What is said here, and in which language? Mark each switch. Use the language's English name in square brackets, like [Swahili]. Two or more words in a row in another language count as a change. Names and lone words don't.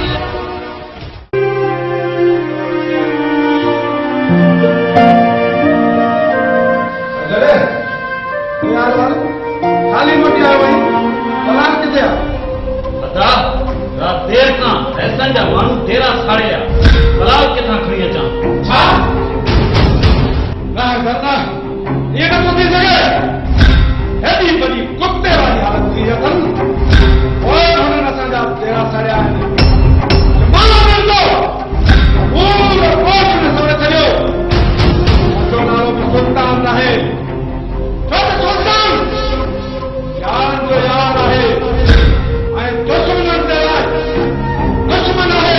[Sindhi] खाली मोटी आयो वई सलाम किथे आहे? रात देर खां ऐसा जा माण्हू तेरा साड़े आ, सलाम किथां खणी अचां? छा करना ये न थी सघे। हेॾी वॾी कुते वारी हालत थी अथनि, और हुननि असांजा तेरा साड़िया आहिनि। मानो मिलंदो पूरो कोट में सड़े छॾियो। मुंहिंजो नालो बि सुल्तान आहे, छो त सुल्तान यारनि जो यार आहे ऐं दुश्मननि जे लाइ दुश्मन आहे।